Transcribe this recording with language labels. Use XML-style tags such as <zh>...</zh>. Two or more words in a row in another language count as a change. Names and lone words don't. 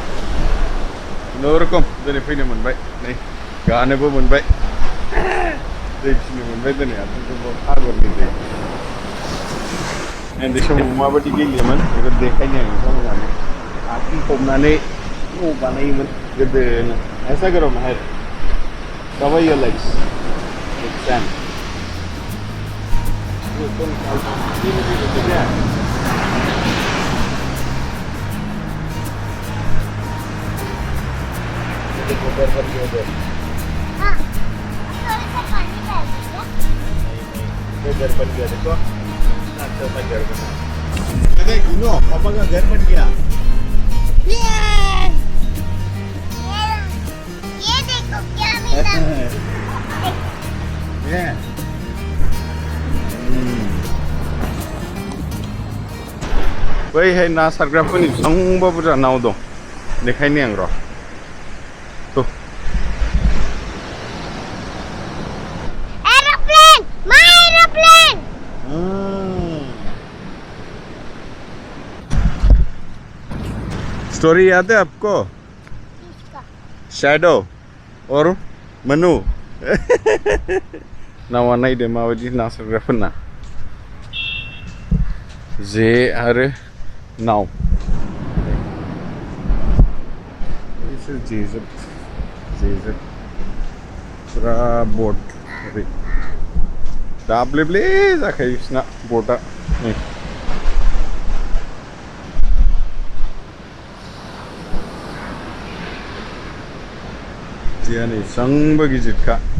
<brx>खुनुरुखुम दिनै फैनो मोनबाय नै गानोबो मोनबाय दै फिनो मोनबाय दिनै आगरनि दै उन्दै समाव माबायदि गेलेयोमोन बेखौ देखायनो आं नोंथांमोनहानो आथिं फबनानै न' बानायोमोन गोदोनो</brx> <hi>ऐसा करो</hi> <brx>महर</brx> <en>cover your legs with sand</en> <hi>ये कौन ये क्या ऊपर पर उधर हाँ थोड़ा सा पानी डाल दीजिए ये घर बन गया देखो अच्छा सा घर बना अरे इनो पापा का घर बन गया ये देखो क्या मिला ये</hi> <brx>बैहाय ना सारग्राफोरनि बेसेबांबा बुरजा नाव दं देखायनि आं र' तो</brx> <en>aeroplane my aeroplane</en> <hi>स्टोरी याद है आपको शैडो और मनु</hi> <brx>नावा नायदो माबायदि ना सारग्राफोरना जे आरो नाव इसोर जेजोब फुरा बट ओरै दाब्लेब्ले जाखायो बिसिना बटआ नै जेआ नै बेसेबांबा गिदिरखा</brx>